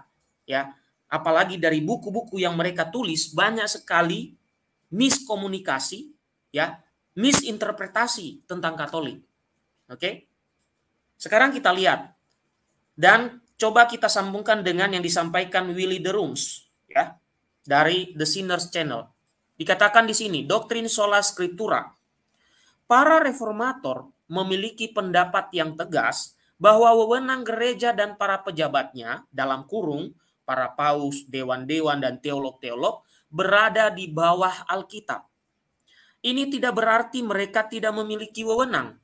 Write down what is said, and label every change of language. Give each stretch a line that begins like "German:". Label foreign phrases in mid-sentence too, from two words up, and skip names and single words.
Indonesian: Ya, apalagi dari buku-buku yang mereka tulis banyak sekali miskomunikasi, ya, misinterpretasi tentang Katolik. Oke? Sekarang kita lihat dan coba kita sambungkan dengan yang disampaikan Willy de Rooms, ya, dari The Sinner's Channel. Dikatakan di sini, doktrin
Latin: sola scriptura.
Indonesian: Para reformator memiliki pendapat yang tegas bahwa wewenang gereja dan para pejabatnya, dalam kurung para paus, dewan-dewan, dan teolog-teolog, berada di bawah Alkitab. Ini tidak berarti mereka tidak memiliki wewenang.